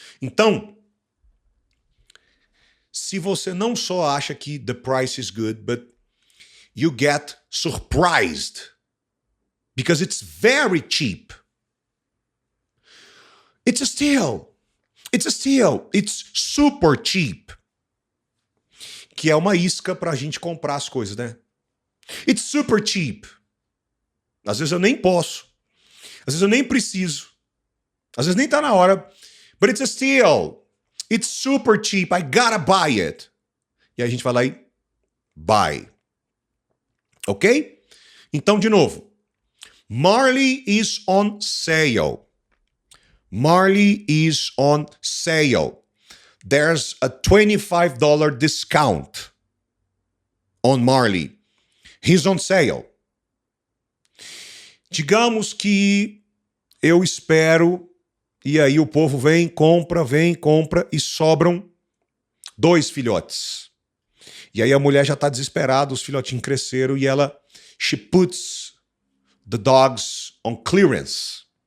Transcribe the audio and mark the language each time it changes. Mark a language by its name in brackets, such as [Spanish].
[Portuguese] Então, se você não só acha que [English] the price is good, but you get surprised because it's very cheap. It's a steal. It's a steal. It's super cheap. [Portuguese] que é uma isca pra gente comprar as coisas, né? [English] It's super cheap. [Portuguese] Às vezes eu nem posso. Às vezes eu nem preciso. Às vezes nem tá na hora. [English] But it's a steal. It's super cheap. I gotta buy it. [Portuguese] E aí a gente vai lá e buy. Ok? Então, de novo. [English] Marley is on sale. Marley is on sale. There's a $25 discount on Marley. He's on sale. [Portuguese] Digamos que eu espero, e aí o povo vem, compra, e sobram 2 filhotes. E aí a mulher já está desesperada, os filhotinhos cresceram, e [English] she puts the dogs on clearance.